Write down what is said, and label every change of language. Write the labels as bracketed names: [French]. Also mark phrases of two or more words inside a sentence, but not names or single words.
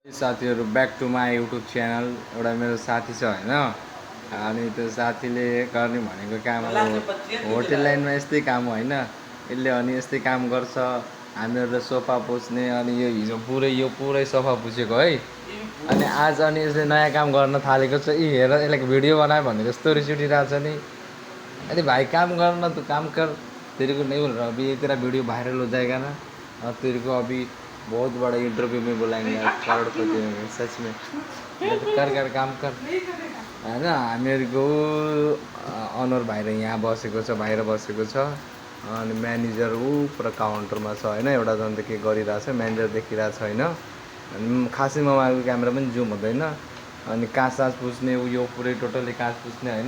[Nepali] साथीहरु [English] back to my YouTube channel. [Nepali] एउटा मेरो साथी छ हैन, अनि त्यो साथीले गर्ने भनेको काम होटल लाइनमा यस्तै काम हो हैन। यसले अनि यस्तै काम गर्छ। हामीहरुले सोफा पुछ्ने, अनि यो हिजो यो पुरै सोफा पुछेको है। अनि आज अनि यसले नयाँ काम गर्न थालेको छ। हेर यसलाई भिडियो बनाए भने जस्तो रिस उठिरहेछ नि। [Hindi] अरे भाई काम गर्न तू काम कर, तेरे को नहीं बोल रहा अभी तेरा वीडियो वायरल हो जाएगा ना, और तेरे को अभी बहुत बड़ा इंटरव्यू में बुलाएंगे करोड़पति में, सच में। कर काम कर हैन। [Nepali] हामीहरुको अनर भाइ यहाँ बसेको छ, बाहिर बसेको छ। अनि म्यानेजर पुरा काउन्टरमा छ हैन। एउटा जन त के गरिरहेछ, म्यानेजर देखिरहेछ हैन। अनि खासै मोबाइलको क्यामेरा पनि जुम हुँदैन। अनि काँच पुछ्ने यो पुरै टोटली काँच पुछ्ने हैन।